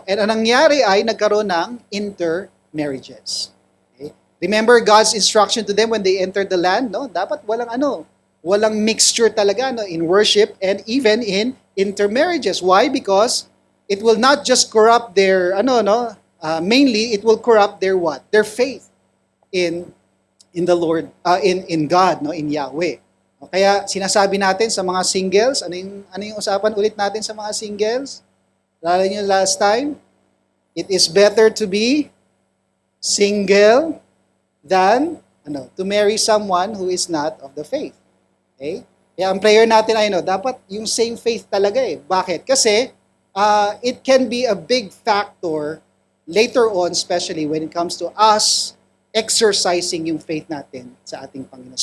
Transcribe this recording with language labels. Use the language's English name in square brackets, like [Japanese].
[Filipino] And ang nangyari ay nagkaroon ng intermarriages. [English] Okay? Remember God's instruction to them when they entered the land, no? [Filipino] Dapat walang mixture talaga no [English] in worship and even in intermarriages. Why? Because it will not just corrupt their mainly it will corrupt their what? Their faith in the Lord, in God, no, in Yahweh. [Filipino] Kaya sinasabi natin sa mga singles, ano yung usapan ulit natin sa mga singles? Lalo niyo [English] last time, it is better to be single than to marry someone who is not of the faith. [Filipino] Okay? Kaya ang prayer natin ay dapat yung same faith talaga eh. Bakit? [English] Kasi it can be a big factor later on, especially when it comes to us exercising [Filipino] yung faith natin sa ating Panginoon.